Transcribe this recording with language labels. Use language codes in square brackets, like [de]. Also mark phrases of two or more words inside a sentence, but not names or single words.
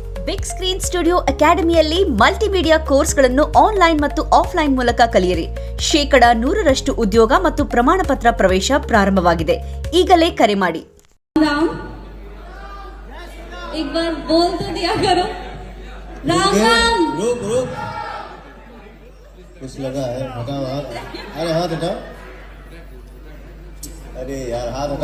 [kn] ಬಿಗ್ ಸ್ಕ್ರೀನ್ ಸ್ಟುಡಿಯೋ ಅಕಾಡೆಮಿಯಲ್ಲಿ ಮಲ್ಟಿಮೀಡಿಯಾ ಕೋರ್ಸ್ಗಳನ್ನು ಆನ್ಲೈನ್ ಮತ್ತು ಆಫ್ಲೈನ್ ಮೂಲಕ ಕಲಿಯಿರಿ. 100% ಉದ್ಯೋಗ ಮತ್ತು ಪ್ರಮಾಣ ಪತ್ರ ಪ್ರವೇಶ ಪ್ರಾರಂಭವಾಗಿದೆ. ಈಗಲೇ ಕರೆ ಮಾಡಿ. [hi] राम एक बार बोल तो दिया करो. राम राम रुक रुक कुछ लगा है. हटाओ हाथ. अरे हाथ हटाओ. अरे यार हाथ हटाओ.